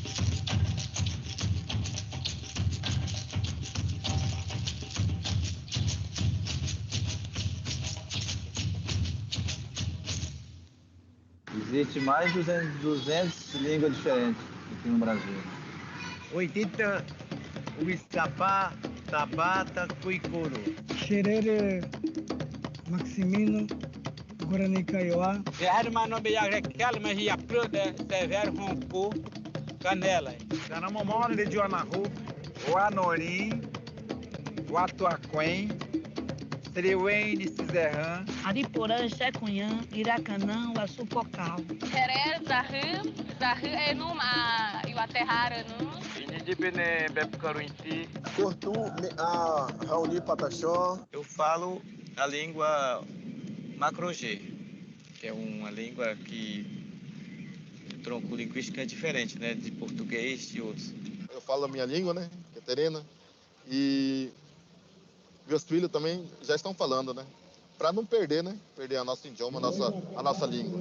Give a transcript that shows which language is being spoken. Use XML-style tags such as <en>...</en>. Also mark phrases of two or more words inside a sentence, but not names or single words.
<pt>Existe mais de 200 línguas diferentes aqui no Brasil. 80 Uiçapá, Tabata, Cuicuru. Xerere, Maximino, Guarani Kaiowá. Hermano Biarekel, Mahia Pruda, Severo Ronco, Canela. Canamomone de Joanahu, o Anorim, o Atuaquém, Seriuene, Cizerran, Ariporã, Checunhã, Iracanã, Açupocal. Xeré, Zarrã, Enuma, Iwaterrara, não? Inidibene, Bepcaruinti. Cortu, a Raoni Pataxó. Eu falo a língua Macro-G, que é uma língua que o tronco linguístico é diferente, né, de português e outros. Eu falo a minha língua, né, Caterina, e meus filhos também já estão falando, né, para não perder, né, perder a nossa idioma, a nossa língua.</pt>